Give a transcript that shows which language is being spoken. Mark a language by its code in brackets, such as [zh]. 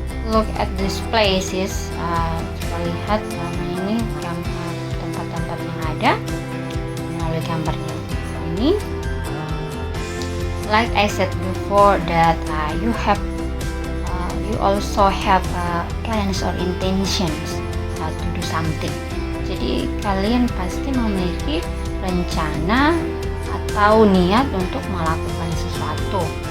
[en] Look at these places. [id] Coba lihat ini tempat-tempat yang ada melalui gambarnya ini. [en] Like I said before that you also have plans or intentions to do something. [id] Jadi kalian pasti memiliki rencana atau niat untuk melakukan sesuatu.